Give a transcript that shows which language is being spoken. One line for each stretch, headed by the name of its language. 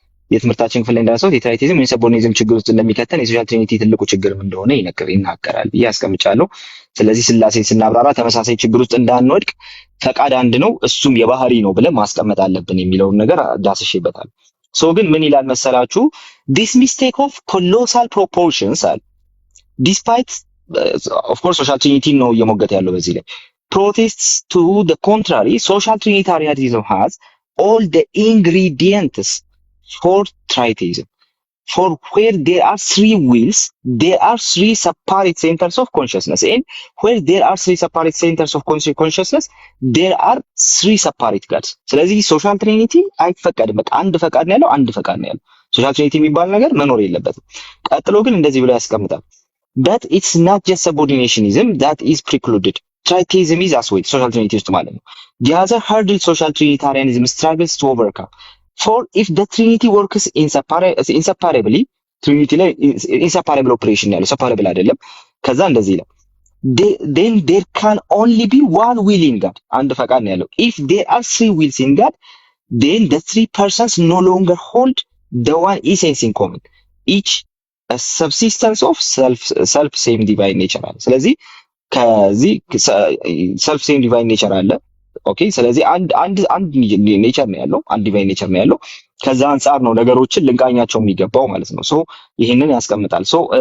Amharic: የትምህርታችን ክፍል ላይ እንዳነሳሁት የትራይቲዝም ወይም ሰቦርኒዝም ችግር ውስጥ እንደሚከተን የሶሻል ትሪኒቲ ትልቁ ችግርም እንደሆነ ይናገራል ብዬ አስቀምጫለሁ። ስለዚህ ስላሴን ስናብራራ ተመሳሳይ ችግር ውስጥ እንዳንወድቅ ፈቃድ አንድ ነው፣ እሱም የባህሪ ነው ብለን ማስቀመጥ አለብን የሚለውን ነገር ዳስሼበታል። ሶ ግን ምን ይላል መሰላችሁ?
English: this mistake of colossal proportions
Amharic: አለ
English: ዲስፓይት ኦፍ ኮርስ ሶሻል ትሪኒቲ
Amharic: ነው እየሞገተ ያለው በዚህ ላይ
English: protests to the contrary social trinitarianism has all the ingredients for tritheism. For where there are three wills, there are three separate centers of consciousness. And where there are three separate centers of consciousness, there are three separate gods.
Amharic: ስለዚህ ሶሻል ትሪኒቲ አይፈቀድም። በቃ አንድ ፈቃድ ነው ያለው፣ አንድ ፈቃድ ነው ያለው። ሶሻል ትሪኒቲ የሚባል ነገር መኖር የለበትም። ቀጥሎ ግን እንደዚህ ብሎ ያስቀምጣል።
English: But it's not just subordinationism that is precluded. Tritheism is as well.
Amharic: ሶሻል ትሪኒቲ ውስጥ ማለት ነው.
English: The other hurdle social trinitarianism struggles to overcome. For if the Trinity works inseparably, Trinity ላይ inseparable operation ያለው separable
Amharic: አይደለም። ከዛ እንደዚህ ይላል
English: then there can only be one will in God.
Amharic: አንድ ፈቃድ ነው ያለው።
English: If there are three wills in God, then the three persons no longer hold the one essence in common. Each a subsistence of self same divine nature
Amharic: አለ። ስለዚህ ከዚህ self same divine nature አለ። ኦኬ ስለዚህ አንድ ኔቸር ነው ያለው፣ አንድ ዲቫይን ኔቸር ነው ያለው። ከዛ አንፃር ነው ነገሮችን ልንቃኛቸው የሚገባው ማለት ነው። ሶ ይሄንን ያስቀምጣል። ሶ